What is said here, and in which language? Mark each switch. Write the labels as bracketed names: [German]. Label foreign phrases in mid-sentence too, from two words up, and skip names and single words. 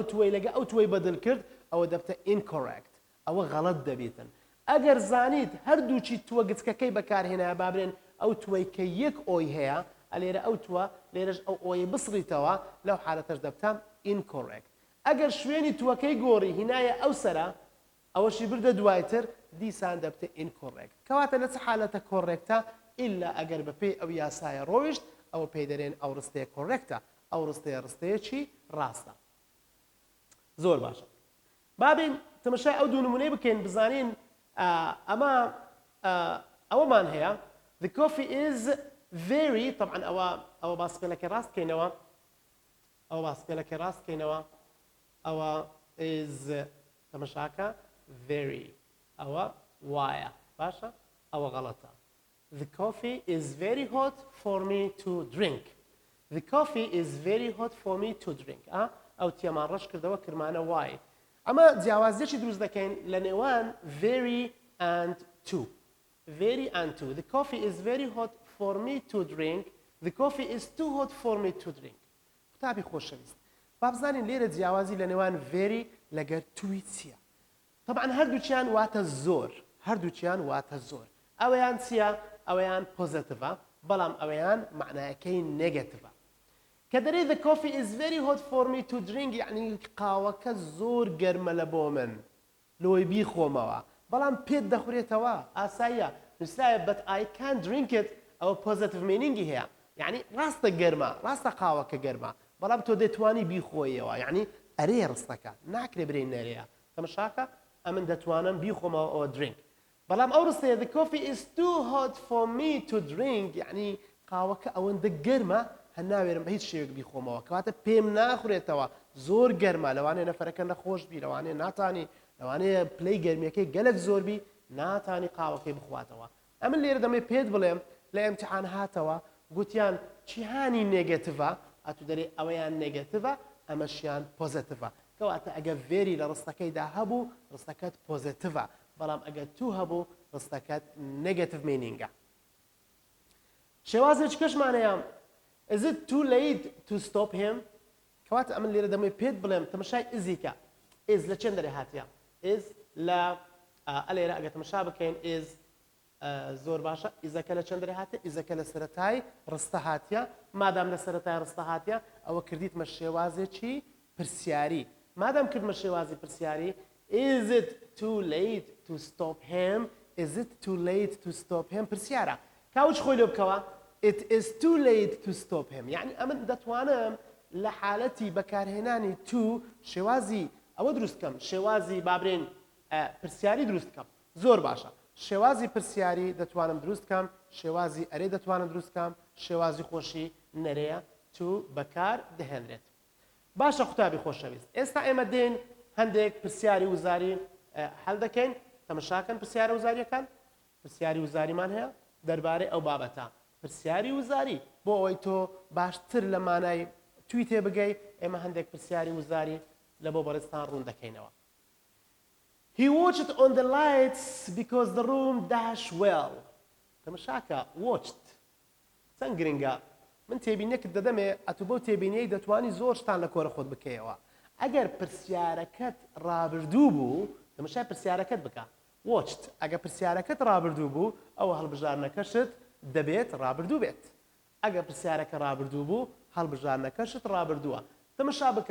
[Central Kurdish] توی لەگە ئەو توی بەدل کرد ئەوە دەبتە incorrect ئەوە غەڵەت دەبێتن ئەگەر زانیت هەردووچی تووە گچکەکەی بەکارهێنایە بابرێن ئەو توی کە یەک ئۆی هەیە ئەلێرە ئەو تووە لێرەش ئەو ئۆی بسڕیتەوە لەو حالەتەش دەبتە incorrect ئەگەر شوێنی تووەکەی گۆڕی هینایە ئەو سەرە ئەوەشی بردە دوایتر دیسان دەبتە incorrect کەواتە لە چ حالەتە کۆڕێکتە ئیلا ئەگەر بەپێی ئەو یاسایە ڕۆیشت ئەوە پێی دەرێن ئەو ڕستەیە کۆڕێکتە ئەو ڕستەیەکی ڕاستە. زۆر باشە بابین تەماشای ئەو دوو نمونەی بکەین بزانین ئەوەمان هەیە [English] the coffee is very [Central Kurdish] طبعا ئەوە باسپێلەکە ڕاستکەینەوە ئەوە is تەماشاکە very ئەوە وایە باشە ئەوە غەڵەتە [English] the coffee is very hot for me to drink the coffee is very hot for me to drink [Central Kurdish] ئەو تێمان ڕەش کردەوە کرمانە وای ئەمە جیاوازیەکی دروست دەکەین لە نێوان [English] very and to very and to the coffee is very hot for me to drink the coffee is too hot for me to drink [Central Kurdish] قوتابی خۆشەویست با بزانین لێرە جیاوازی لە نێوان very لەگەر توی چییە طبعا هەردووچیان واتە زۆر ئەوەیان چییە ئەوەیان پۆزیتیڤە بەڵام ئەوەیان معنایەکەی نێگەتیڤە کە دەرێ [English] the coffee is very hot for me to drink [Central Kurdish] یعنی قاوەکە زۆر گەرمە لە بۆ من لۆی بیخۆمەوە بەڵام پێت دەخورێتەوە ئاساییە نووسرایە [English] but I can't drink it [Central Kurdish] ئەوە [English] positive meaning [Central Kurdish] هەیە یعنی ڕاستە گەرمە ڕاستە قاوەکە گەرمە بەڵام تۆ دەتوانی بیخۆیەوە یعنی ئەرێ ڕستەکە ناکرێ برێن نەرەیە تەماشاکە ئەمن دەتوانم بیخۆمەوە ئەوە درینک بەڵام ئەو ڕستەیە [English] the coffee is too hot for me to drink [Central Kurdish] یعنی قاوەکە ئەوەندە گەرمە هەر ناوێرم بە هیچ شێوێک بیخۆمەوە کەواتە پێم ناخورێتەوە زۆر گەرمە لەوانەیە نەفەرەکە نەخۆش بی لەوانەیە ناتانی لەوانەیە پلەی گەرمیەکەی گەلک زۆر بی ناتانی قاوەکەی بخواتەوە ئەمن لێرە دەمێ پێت بڵێم لە ئیمتیحان هاتەوە گوتیان جیهانی نێگەتیڤە ئەتو دەرێ ئەوەیان نێگەتیڤە ئەمەشیان پۆزیتیڤە کەواتە ئەگە ڤێری لە ڕستەکەیدا هەبوو ڕستەکەت پۆزیتیڤە بەڵام ئەگە تو هەبوو ڕستەکەت [English] negative meaning [Central Kurdish] شێوازێک کەشمانەیە [English] is it too late to stop him [Central Kurdish] کەواتە ئەمن لێرە دەمەوێت پێت بڵێم تەمەشای ئزیکە ئز لە چەند دەرێ هاتیە ئز لە ئەلێرە ئەگە تەمەشا بکەین ئز زۆر باشە ئیزەکە لە چەند دەرێ هاتێ ئیزەکە لە سەرەتای ڕستە هاتیە مادام لە سەرەتای ڕستە هاتیە ئەوە کردیتمە شێوازێکی پرسیاری مادام کردمە شێوازی پرسیاری [English] is it too late to stop him is it too late to stop him [Central Kurdish] پرسیارە کاوچ خۆی لێ بکەوە [English] it is too late to stop him [Central Kurdish] یعنی ئەمن دەتوانم لە حالەتی بەکارهێنانی تو شێوازی ئەوە دروست بکەم شێوازی بابرێن پرسیاری دروست بکەم زۆر باشە شێوازی پرسیاری دەتوانم دروست بکەم شێوازی ئەرێ دەتوانم دروست بکەم شێوازی خۆشی نەرەیە تو بەکار دەهێنرێت باشە قوتابی خۆشەویست ئێستا ئێمە دێن هەندێک پرسیاری وزاری هەڵ دەکەین تەمەشاکەن پرسیارە وزاریەکان پرسیاری وزاریمان هەیە دەربارەی ئەو بابەتە پرسیاری وزاری بۆ ئەوەی تۆ باشتر لە مانای توی تێ بگەی ئێمە هەندێک پرسیاری وزاری لە بۆ بەڕێستان ڕوون دەکەینەوە [English] He watched on the lights because the room dashed well. [Central Kurdish] تەمەشاکە watched چەند گرنگە من تێبینیەکت دەدەمێ ئەتو بەو تێبینیەی دەتوانی زۆر شتان لە کۆرە خۆت بکەیەوە ئەگەر پرسیارەکەت ڕابردوو بوو تەمەشای پرسیارەکەت بکە watched ئەگە پرسیارەکەت ڕابردوو بوو ئەوە هەڵبژارنەکەشت دەبێت ڕابردوو بێت ئەگە پرسیارەکە ڕابردوو بوو هەڵبژارنەکەشت ڕابردووە تەمەشا بکە